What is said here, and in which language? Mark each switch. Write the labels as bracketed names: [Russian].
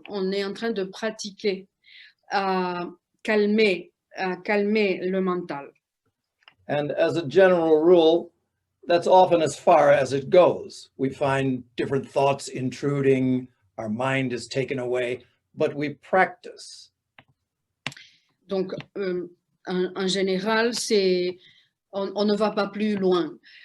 [French] On est en train de pratiquer à calmer le mental. [English] And as a general rule, that's often as far as it goes. We find different thoughts intruding, our mind is taken away, but we practice. [French] Donc, en général, on ne va pas plus loin.